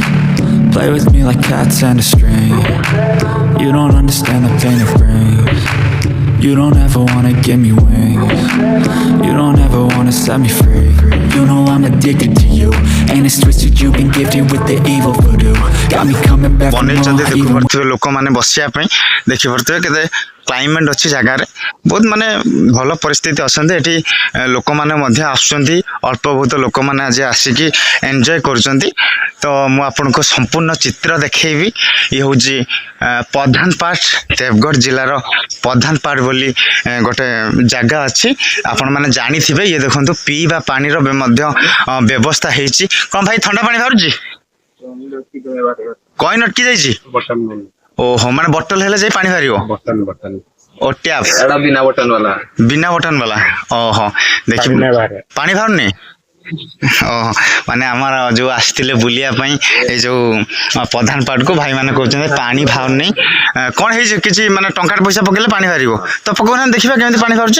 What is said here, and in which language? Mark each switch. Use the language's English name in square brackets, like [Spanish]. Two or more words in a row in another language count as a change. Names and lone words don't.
[English] Play with me like cats and a string. You don't understand the pain it brings. You don't ever wanna give me wings. You don't ever wanna set me free. You know I'm addicted to you, and it's twisted. You've been gifted with the evil voodoo. Got me coming back for [Odia] ବନେଇଛନ୍ତି [English] more. [Odia] ଦେଖିପାରୁଥିବେ ଲୋକମାନେ ବସିବା ପାଇଁ। ଦେଖିପାରୁଥିବେ କେତେ କ୍ଲାଇମେଟ୍ ଅଛି ଜାଗାରେ ବହୁତ ମାନେ ଭଲ ପରିସ୍ଥିତି ଅଛନ୍ତି ଏଠି। ଲୋକମାନେ ମଧ୍ୟ ଆସୁଛନ୍ତି, ଅଳ୍ପ ବହୁତ ଲୋକମାନେ ଆଜି ଆସିକି ଏନ୍ଜୟ କରୁଛନ୍ତି। ତ ମୁଁ ଆପଣଙ୍କୁ ସମ୍ପୂର୍ଣ୍ଣ ଚିତ୍ର ଦେଖେଇବି। ଇଏ ହେଉଛି ପ୍ରଧାନପାଟ, ଦେବଗଡ଼ ଜିଲ୍ଲାର ପ୍ରଧାନପାଟ ବୋଲି ଗୋଟେ ଜାଗା ଅଛି, ଆପଣମାନେ ଜାଣିଥିବେ। ଇଏ ଦେଖନ୍ତୁ ପିଇବା ପାଣିର ମଧ୍ୟ ବ୍ୟବସ୍ଥା ହେଇଛି। କ'ଣ ଭାଇ ଥଣ୍ଡା ପାଣି ବାହାରୁଛି? କଏନ୍ ଅଟକି ଯାଇଛି? ଓହୋ, ମାନେ ବଟଲ ହେଲେ ଯାଇ ପାଣି ବାହାରିବ? ଓ ଟ୍ୟାପ [Hindi] बिना बटन वाला बिना बटन वाला? [Odia] ଓହୋ, ଦେଖି ପାଣି ବାହାରୁନି? ଓହୋ, ମାନେ ଆମର ଯୋଉ ଆସିଥିଲେ ବୁଲିବା ପାଇଁ ଏଇ ଯୋଉ ପ୍ରଧାନପାଟକୁ ଭାଇମାନେ କହୁଛନ୍ତି ପାଣି ବାହାରୁନି। କ'ଣ ହେଇଛି? କିଛି ମାନେ ଟଙ୍କାଟେ ପଇସା ପକେଇଲେ ପାଣି ବାହାରିବ ତ ପକଉନାହାନ୍ତି, ଦେଖିବା କେମିତି ପାଣି ବାହାରୁଛି।